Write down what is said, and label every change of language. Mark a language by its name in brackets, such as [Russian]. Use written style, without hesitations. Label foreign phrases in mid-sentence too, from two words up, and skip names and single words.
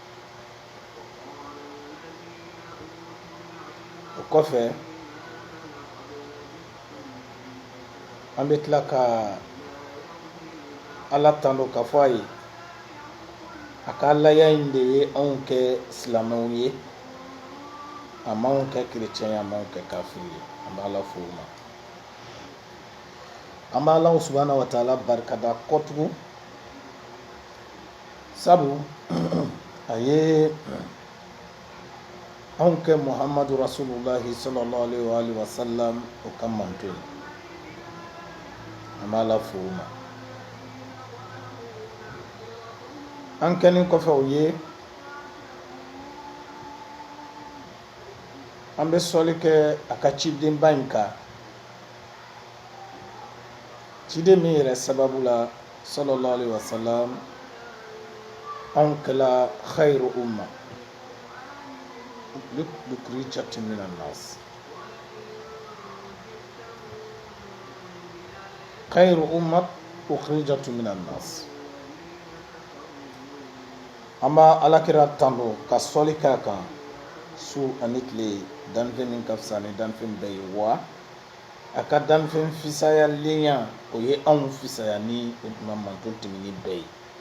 [Bambara] O kɔfɛ an bɛ tila ka ala tando ka fɔ a ye a ka alaya in de ye anw kɛ silamɛw ye, a m'anw kɛ kerecɛn ye, a m'anw kɛ kafiri ye. An bɛ ala fo o ma. An bɛ ala [Arabic] سبحانه وتعالى [Bambara] barikada kɔtugu sabu a ye anw kɛ [Arabic] محمد رسول الله صلى الله عليه وسلم [Bambara] o ka manto ye. An bɛ ala fo o ma. An kɛlen kɔfɛ o ye an bɛ sɔli kɛ a ka cidenba in kan, ciden min yɛrɛ sababu la [Arabic] صلى الله عليه وسلم [Bambara] anw kɛla [Arabic] خير أمة أخرجت من الناس. خير أمة أخرجت من الناس. [Bambara] An b'a alakira tando ka sɔli k'a kan su ani tile, danfɛn min ka fisa ni danfɛn bɛɛ ye, wa a ka danfɛn fisayalenya o ye anw fisaya ni o tuma manto tɛmɛni bɛɛ ye.